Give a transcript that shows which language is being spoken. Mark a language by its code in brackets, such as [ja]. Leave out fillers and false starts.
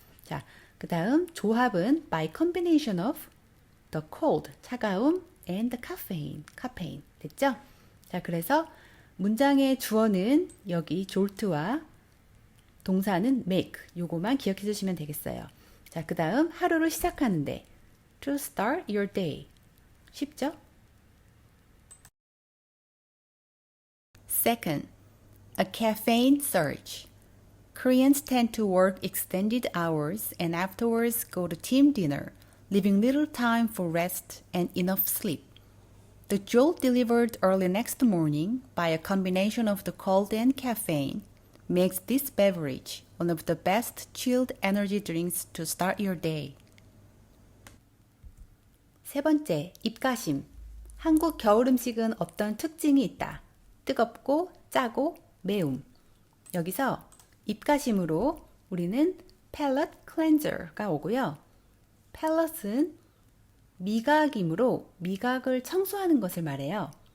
[ko] 자, 그 다음 조합은 [en] by combination of the cold, [ko] 차가움, [en] and the caffeine, [ko] 됐죠? 자, 그래서 문장의 주어는 여기 jolt와 동사는 make, 요거만 기억해 주시면 되겠어요. 자, 그 다음 하루를 시작하는데 [en] to start your day, [ko] 쉽죠? [en] Second, a caffeine surge. Koreans tend to work extended hours and afterwards go to team dinner, leaving little time for rest and enough sleep. The jolt delivered early next morning by a combination of the cold and caffeine makes this beverage one of the best chilled energy drinks to start your day. [ko] 세 번째, 입가심. 한국 겨울 음식은 어떤 특징이 있다. 뜨겁고 짜고 매움. 여기서 입가심으로 우리는 palate cleanser가 오고요. palate은 미각이므로 미각을 청소하는 것을 말해요.